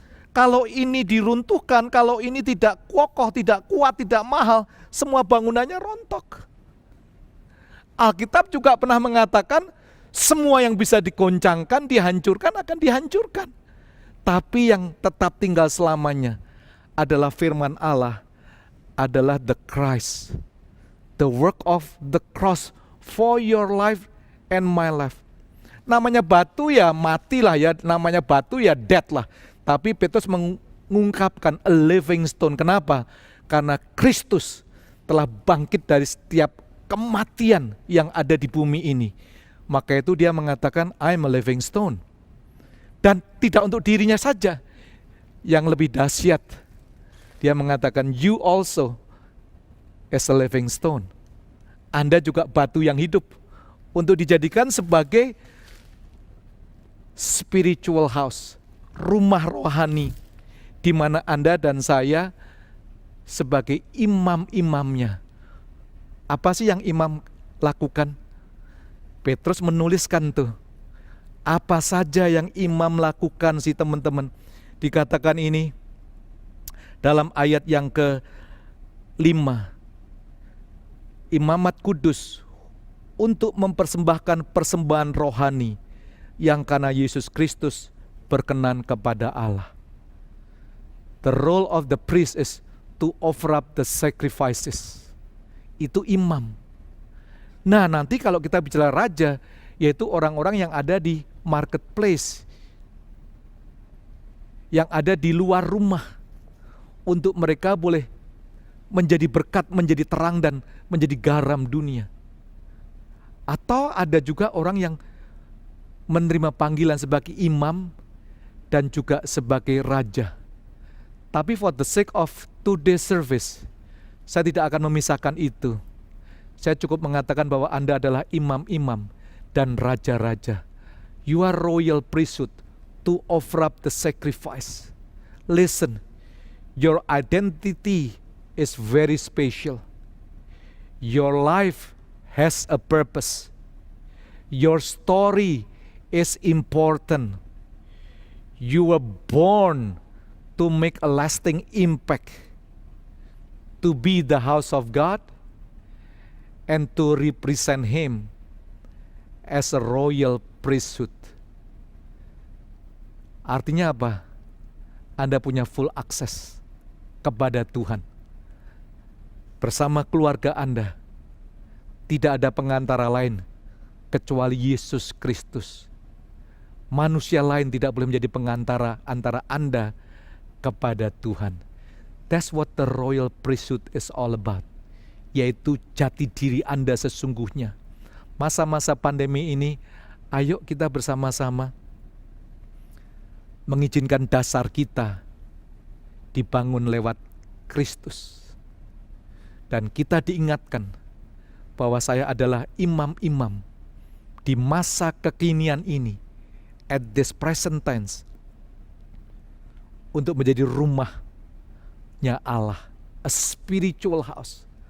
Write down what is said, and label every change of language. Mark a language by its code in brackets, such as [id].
[id] Kalau ini diruntuhkan, kalau ini tidak kokoh, tidak kuat, tidak mahal, semua bangunannya rontok. Alkitab juga pernah mengatakan semua yang bisa digoncangkan, dihancurkan akan dihancurkan. Tapi yang tetap tinggal selamanya adalah firman Allah, adalah [en] the Christ. The work of the cross for your life and my life. [id] Namanya batu ya matilah ya, namanya batu ya dead lah. Tapi Petrus mengungkapkan [en] a living stone. [id] Kenapa? Karena Kristus telah bangkit dari setiap kematian yang ada di bumi ini. Maka itu dia mengatakan [en] I'm a living stone. [id] Dan tidak untuk dirinya saja. Yang lebih dahsyat, dia mengatakan [en] you also as a living stone. [id] Anda juga batu yang hidup untuk dijadikan sebagai [en] spiritual house, [id] rumah rohani, di mana Anda dan saya sebagai imam-imamnya. Apa sih yang imam lakukan? Petrus menuliskan tuh, apa saja yang imam lakukan sih teman-teman. Dikatakan ini dalam ayat yang ke-5. Imamat kudus untuk mempersembahkan persembahan rohani yang karena Yesus Kristus berkenan kepada Allah. [en] The role of the priest is to offer up the sacrifices. [id] Itu imam. Nah, nanti kalau kita bicara raja, yaitu orang-orang yang ada di marketplace, yang ada di luar rumah, untuk mereka boleh menjadi berkat, menjadi terang dan menjadi garam dunia. Atau ada juga orang yang menerima panggilan sebagai imam dan juga sebagai raja. Tapi [en] for the sake of today's service, [id] saya tidak akan memisahkan itu. Saya cukup mengatakan bahwa Anda adalah imam-imam dan raja-raja. [en] You are royal priesthood to offer up the sacrifice. Listen, your identity is very special. Your life has a purpose. Your story is important. You were born to make a lasting impact, to be the house of God, and to represent Him as a royal priesthood. [id] Artinya apa? Anda punya [en] full access [id] kepada Tuhan. Bersama keluarga Anda, tidak ada pengantara lain kecuali Yesus Kristus. Manusia lain tidak boleh menjadi pengantara antara Anda kepada Tuhan. [en] That's what the royal priesthood is all about. [id] Yaitu jati diri Anda sesungguhnya. Masa-masa pandemi ini, ayo kita bersama-sama mengizinkan dasar kita dibangun lewat Kristus. Dan kita diingatkan bahwa saya adalah imam-imam di masa kekinian ini, [en] at this present tense, [id] untuk menjadi rumahnya Allah, [en] a spiritual house.